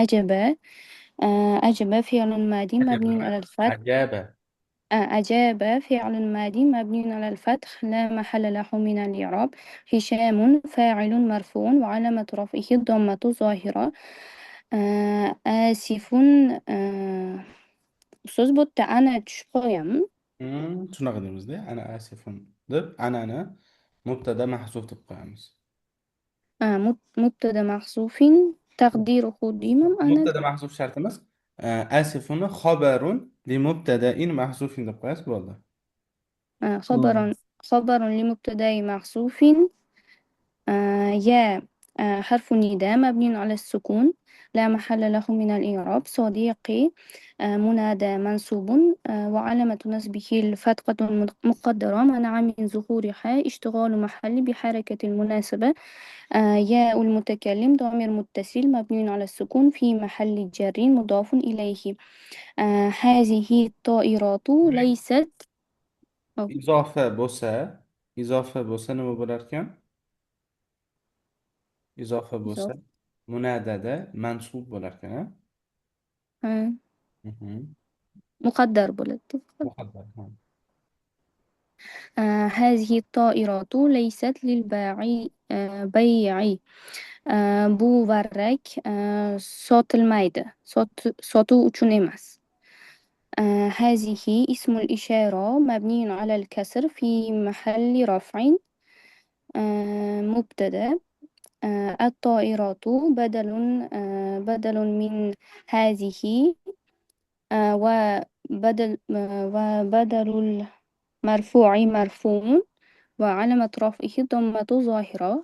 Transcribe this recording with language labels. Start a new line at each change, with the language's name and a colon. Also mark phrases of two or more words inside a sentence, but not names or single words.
Arabic: أجب فعل ماضي مبني على الفتح. عجابة. أجاب فعل ماضي مبني على الفتح لا محل له من الإعراب. هشام فاعل مرفوع وعلامة رفعه الضمة الظاهرة. آسف.
Uzbek: So'z bu yerda ana tushib qo'yganmi? Shunaqa deymizda.
Arabic: أنا آسف
Uzbek: deb anani
Arabic: مبتدأ محذوف
Uzbek: deb qo'yamiz.
Arabic: مبتدا محذوف تقديره
Uzbek: deyman ana.
Arabic: مبتدأ محذوف
Uzbek: shart emas. Asifuni
Arabic: خبر لمبتدأ محذوف
Uzbek: deb qo'yasiz bo'ldi.
Arabic: خبر لمبتدا محذوف. يا حرف نداء مبني على السكون لا محل له من الإعراب. صديقي منادى منصوب وعلامة نصبه الفتحة المقدرة منع من ظهورها اشتغال محل بحركة المناسبة. ياء المتكلم ضمير متصل مبني على السكون في محل جر مضاف إليه. هذه الطائرات ليست أو
Uzbek: Izofa bo'lsa, nima bo'lar ekan? Izofa bo'lsa,
Arabic: إضافة. منادى منصوب
Uzbek: bo'lar ekan, ha? آه، Mhm. مقدر bo'ladi. Muqaddar. Ha.
Arabic: هذه الطائرات ليست للبيع. بيع.
Uzbek: Bu varrak sotilmaydi. Sotuv uchun emas.
Arabic: هذه اسم الإشارة مبني على الكسر في محل رفع. مبتدأ. الطائرات بدل من هذه. وبدل المرفوع مرفوع وعلامة رفعه ضمة ظاهرة.